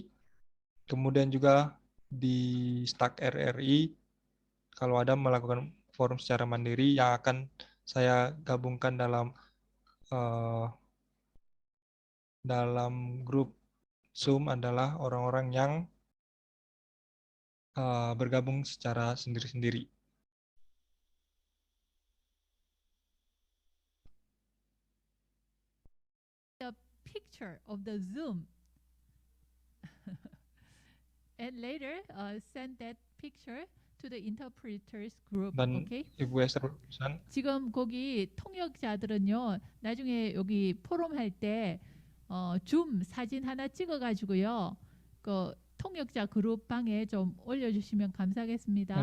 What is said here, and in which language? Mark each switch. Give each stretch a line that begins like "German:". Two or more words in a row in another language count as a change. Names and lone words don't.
Indonesian: Kemudian juga di Stack RRI kalau ada melakukan forum secara mandiri yang akan saya gabungkan dalam grup Zoom adalah orang-orang yang bergabung secara sendiri-sendiri.
English: The picture of the Zoom and later send that picture to the interpreters group.
Indonesian: Dan Okay. Ibu Esther berpesan,
Korean: 지금 거기 통역자들은요, 나중에 여기 포럼 할 때 줌 사진 하나 찍어가지고요, 그 통역자 그룹 방에 좀 올려주시면 감사하겠습니다.